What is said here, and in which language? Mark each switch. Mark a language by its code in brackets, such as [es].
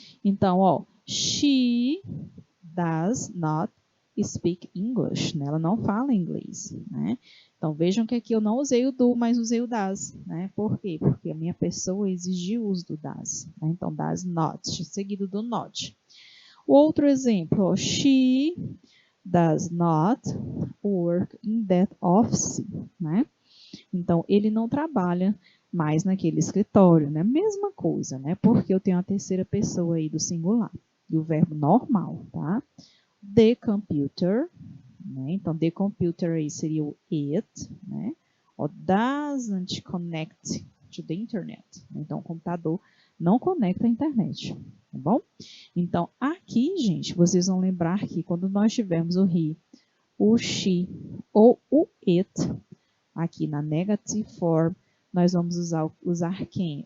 [pt] Então, ó, [en] she does not speak English, [pt] né? Ela não fala inglês, né? Então, vejam que aqui eu não usei o do, mas usei o does, né? Por quê? Porque a minha pessoa exigiu o uso do does, né? Então, does not, seguido do not. O outro exemplo, ó, [en] she does not work in that office, [pt] né? Então, ele não trabalha mais naquele escritório, né? Mesma coisa, né? Porque eu tenho a terceira pessoa aí do singular e o verbo normal, tá? The computer, né? Então, the computer aí seria o it, né? O [en] doesn't connect to the internet. [pt] Então, o computador não conecta à internet, tá bom? Então, aqui, gente, vocês vão lembrar que quando nós tivermos o he, o she ou o it, aqui na negative form, nós vamos usar quem?